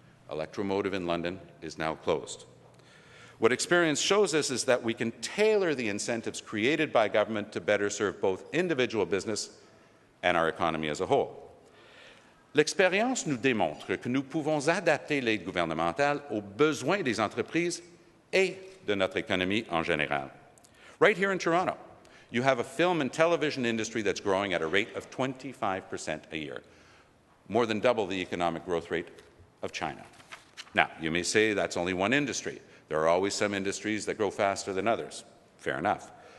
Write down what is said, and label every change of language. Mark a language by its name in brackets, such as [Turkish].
[English] Electromotive in London is now closed. What experience shows us is that we can tailor the incentives created by government to better serve both individual business and our economy as a whole. [French] L'expérience nous démontre que nous pouvons adapter l'aide gouvernementale aux besoins des entreprises et de notre économie en général. [English] Right here in Toronto, you have a film and television industry that's growing at a rate of 25% a year, more than double the economic growth rate of China. Now, you may say that's only one industry. There are always some industries that grow faster than others. Fair enough.